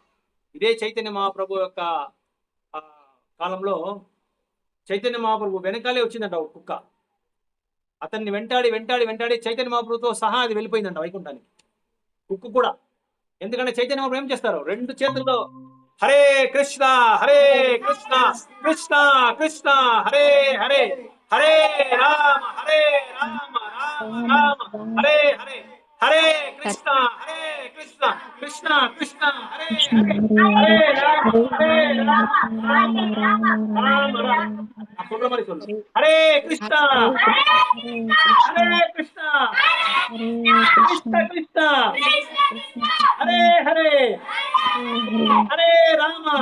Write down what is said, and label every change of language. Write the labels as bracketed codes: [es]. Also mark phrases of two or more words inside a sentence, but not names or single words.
[te] ఇదే చైతన్య మహాప్రభు యొక్క కాలంలో చైతన్య మహాప్రభు వెనకాలే వచ్చిందంట ఒక కుక్క. అతన్ని వెంటాడి వెంటాడి వెంటాడి చైతన్య మహాప్రభుతో సహా అది వెళ్ళిపోయిందంట వైకుంఠానికి, కుక్క కూడా. ఎందుకంటే చైతన్య మహాప్రభు ఏం చేస్తారు, 2 చేతుల్లో హరే కృష్ణ హరే కృష్ణ కృష్ణ కృష్ణ హరే హరే, హరే రామ రామ రామ హరే హరే, హరే కృష్ణ కృష్ణ కృష్ణ హరే హరే, హరే రామ రామ రామ. హరే కృష్ణ హరే కృష్ణ కృష్ణ కృష్ణ హరే హరే, హరే రామ